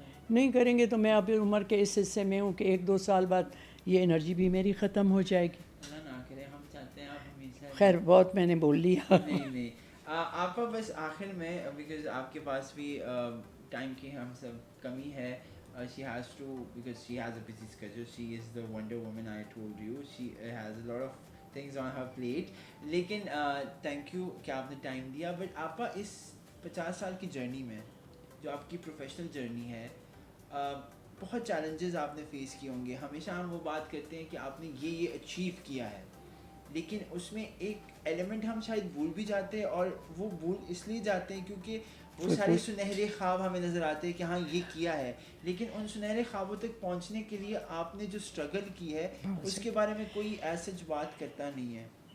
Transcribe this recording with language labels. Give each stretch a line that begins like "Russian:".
Urdu: نہیں کریں گے تو میں ابھی عمر کے اس حصے میں ہوں کہ 1-2 سال بعد یہ انرجی بھی میری ختم ہو جائے گی. ہم چاہتے ہیں آپ ہمیشہ. خیر بہت میں نے بول لیا. نہیں آپ بس آخر میں، بیکاز آپ کے پاس بھی ٹائم کی ہم سب کمی ہے.
English: She has to, because she has a busy schedule. She is the Wonder Woman, I told you. She has a lot of things on her plate.
Urdu: لیکن
English: thank you
Urdu: کہ آپ نے ٹائم دیا. بٹ آپا اس 50 سال کی جرنی میں جو آپ کی پروفیشنل جرنی ہے، بہت چیلنجز آپ نے فیس کیے ہوں گے. ہمیشہ ہم وہ بات کرتے ہیں کہ آپ نے یہ اچیو کیا ہے، لیکن اس میں ایک ایلیمنٹ ہم شاید بھول بھی جاتے ہیں، اور وہ بھول اس لیے جاتے ہیں کیونکہ وہ سارے سنہرے خواب ہمیں نظر آتے ہیں کہ ہاں یہ کیا ہے، لیکن ان سنہرے خوابوں تک پہنچنے کے لیے آپ نے جو اسٹرگل کی ہے اس کے بارے میں کوئی ایسا بات کرتا نہیں ہے.